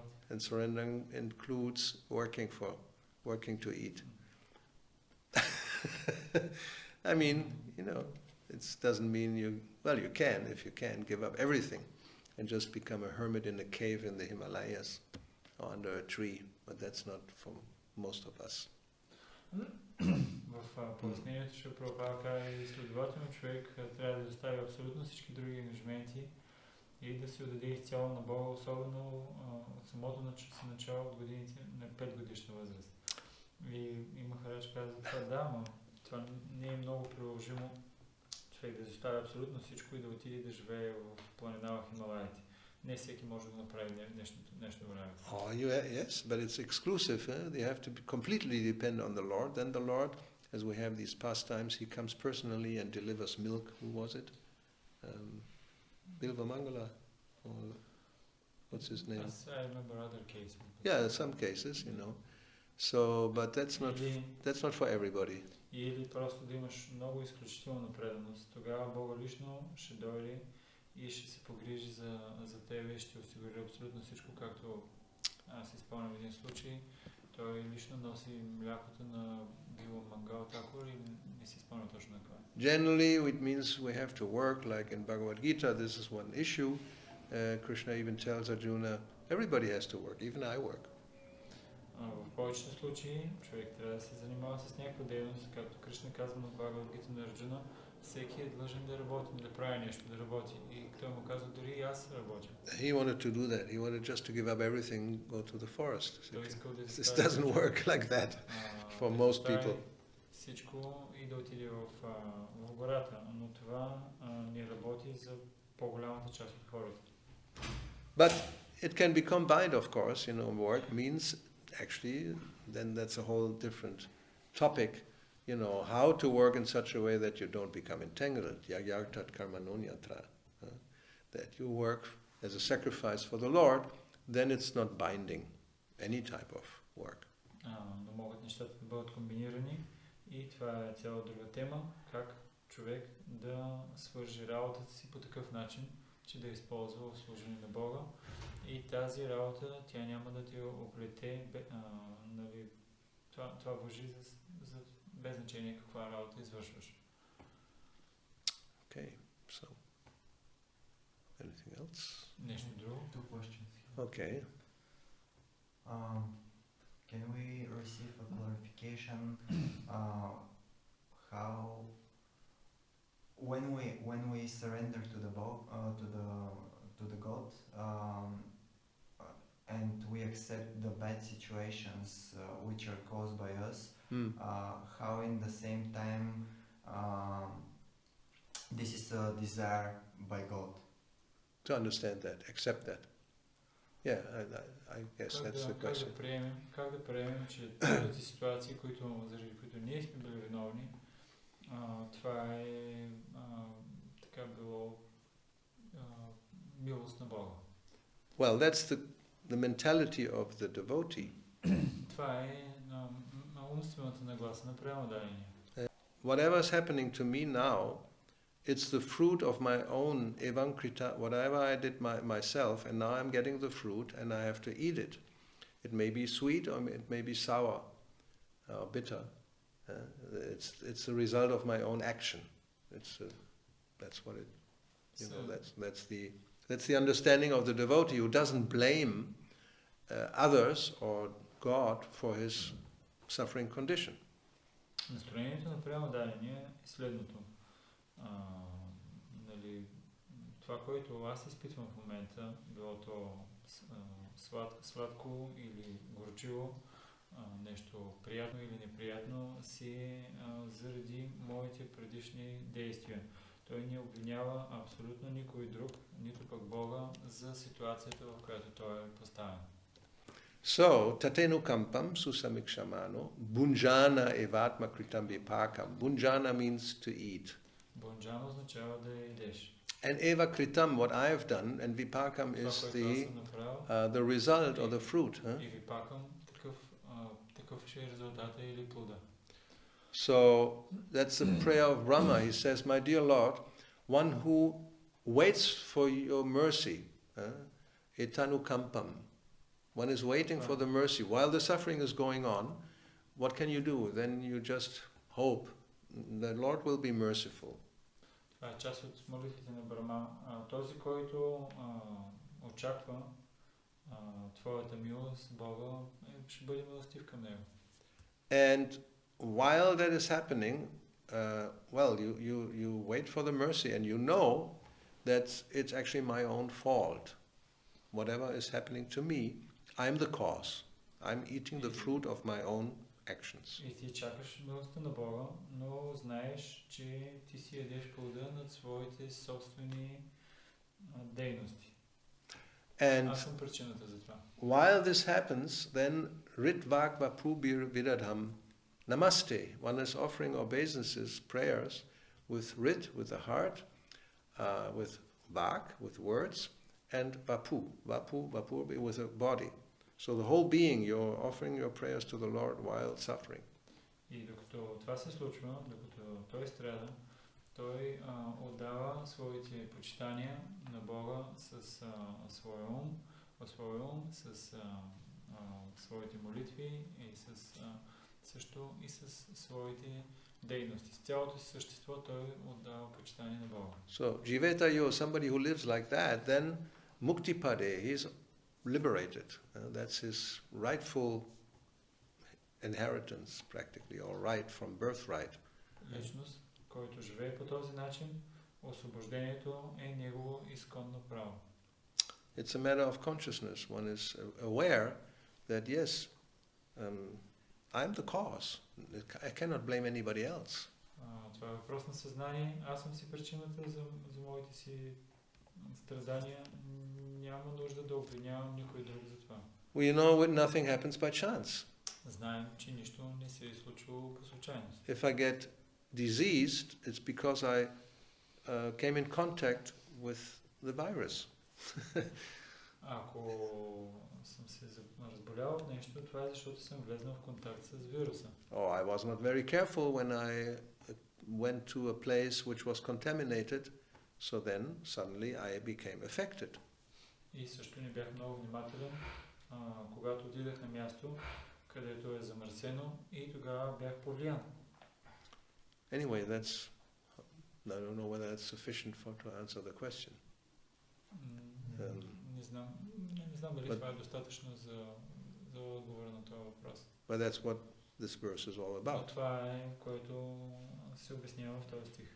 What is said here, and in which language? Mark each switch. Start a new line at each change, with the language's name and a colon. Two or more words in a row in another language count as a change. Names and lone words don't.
English: And surrendering includes working to eat. I mean, it doesn't mean you can, if you can, give up everything and just become a hermit in a cave in the Himalayas or under a tree, but that's not for most of us.
Bulgarian: В пояснението ще Прабхупада и следователно човек трябва да остави абсолютно всички други ангажименти и да се отдаде изцяло на Бога, особено от самото начало от годините на 5 годишна възраст. И Махарадж каза това, да, но това не е много приложимо човек да изоставя абсолютно всичко и да отиде да живее в планина в Хималаите. Не всеки може да го направи нещо време.
English: Oh, yes, but it's exclusive. You have to completely depend on the Lord. Then the Lord, as we have these pastimes, he comes personally and delivers milk. Who was it? Bilva Mangala? Or what's his name? Yes, I remember other cases. Yeah, some cases, So, but that's not for everybody.
Bulgarian: Или просто да имаш много изключителна преданост. Тогава Бога лично ще дойде и ще се погрижи за тебе и ще осигури абсолютно всичко, както аз си спомням един случай. Той лично носи млякото на Била Мангал Такур и не си спомням точно на това.
English: Generally, it means we have to work, like in Bhagavad Gita, this is one issue. Krishna even tells Arjuna, everybody has to work, even I work.
Bulgarian: В повечето случаи човек трябва да се занимава с някаква дейност, както Кришна казва на Бхагавад Гита на Арджуна, всеки е длъжен да работи, да прави нещо, да работи. И той му казва, дори и аз работя.
English: He wanted to do that. He wanted just to give up everything, go to the forest.
Bulgarian: Той искал да
English: This doesn't work like that for most people.
Bulgarian: Всичко и да отиде в гората, но това не работи за по-голямата част от хората.
English: But it can be combined, of course. Work means actually, then that's a whole different topic. How to work in such a way that you don't become entangled.
Sanskrit: यज्ञार्थात् कर्मणोऽन्यत्र.
English: That you work as a sacrifice for the Lord, then it's not binding, any type of work.
Bulgarian: Но могат нещата да бъдат комбинирани и това е цяла друга тема, как човек да свържи работата си по такъв начин, че да използва в служение на Бога. И тази работа, тя няма да ти оплете, това важи за без значение каква работа извършваш.
English: Okay, so anything else?
Bulgarian: Нещо друго?
English: Two questions. Okay. Can we receive a clarification how when we surrender to the God and we accept the bad situations which are caused by us, how in the same time this is a desire by God? To understand that, accept that. Yeah, I guess that's the question.
Bulgarian: Как да приемем, че тези ситуации, заради които ние сме били виновни, това е така било милост на Бога.
English: Well, that's the mentality of the devotee.
Bulgarian: Това е умствената нагласа на преданния.
English: Whatever is happening to me now, it's the fruit of my own evankrita, whatever I did myself, and now I'm getting the fruit and I have to eat it. It may be sweet or it may be sour or bitter. It's the result of my own action. That's what it, that's the understanding of the devotee who doesn't blame others or God for his suffering condition.
Bulgarian: Настроението на преданния е следното. Това, което аз изпитвам в момента, било то сладко или горчиво, нещо приятно или неприятно, си заради моите предишни действия. Той не обвинява абсолютно никой друг, нито пък Бога, за ситуацията, в която той е поставен.
Sanskrit: So, तत्तेऽनु कम्पां सुसमीक्षमाणो, भुञ्जान एवात्म कृतं विपाकम्.
English: Bunjana means to eat.
Bulgarian: Bunjana означава да ядеш.
Sanskrit: And एव कृतम्,
English: what I have done, and vipakam is the result or the fruit.
Bulgarian: И vipakam, такъв ще е резултата или плода.
English: So that's the prayer of Brahma. He says, my dear Lord, one who waits for your mercy, etanukampam, one is waiting for the mercy. While the suffering is going on, what can you do? Then you just hope the Lord will be merciful.
Bulgarian: Това е част от молитвите на Брама. Този, който очаква твоята милост, Бога, ще бъде милостив към него.
English: And while that is happening, you wait for the mercy and you know that it's actually my own fault. Whatever is happening to me, I'm the cause. I'm eating the fruit of my own actions.
Bulgarian: И ти чакаш милостта на Бога, но знаеш, че ти си ядеш плода над своите собствени дейности.
English: And
Bulgarian: Аз съм причината за това.
English: while this happens, then
Sanskrit: हृद्वाक् वपु विदधन् नमस्ते.
English: One is offering obeisances, prayers with Rit, with the heart, with Vak, with words, and Vapu with a body. So the whole being, you're offering your prayers to the Lord while suffering.
Bulgarian: И докато това се случва, докато той страда, той отдава своите почитания на Бога с своя ум, с своите молитви и също и с своите дейности. С цялото си същество той отдава почитание на Бога.
English: So
Sanskrit: जीवेत यो,
English: somebody who lives like that, then Muktipade, he's liberated. That's his rightful inheritance practically, or right from birthright.
Bulgarian: Личност, който живее по този начин, освобождението е негово изконно право.
English: It's a matter of consciousness. One is aware that yes, I'm the cause. I cannot blame anybody else.
Bulgarian: Това е въпрос на съзнание. Аз съм си причината за моите си страдания. Няма нужда да обвинявам никой друг за това.
English: We know nothing happens by chance.
Bulgarian: Знаем, че нищо не се е случило по случайност.
English: If I get diseased, it's because I came in contact with the virus.
Bulgarian: Ако съм се разболял от нещо, това е защото съм влезнал в контакт с вируса.
English: Or I was not very careful when I went to a place which was contaminated, so then suddenly I became affected.
Bulgarian: И също не бях много внимателен, когато отидах на място, където е замърсено, и тогава бях повлиян.
English: Anyway, I don't know whether that's sufficient to answer the question.
Bulgarian: Не знам дали това е достатъчно за отговора на този въпрос.
English: But that's what this verse is all
Bulgarian: Но
English: about.
Bulgarian: това е, което се обяснява в този стих.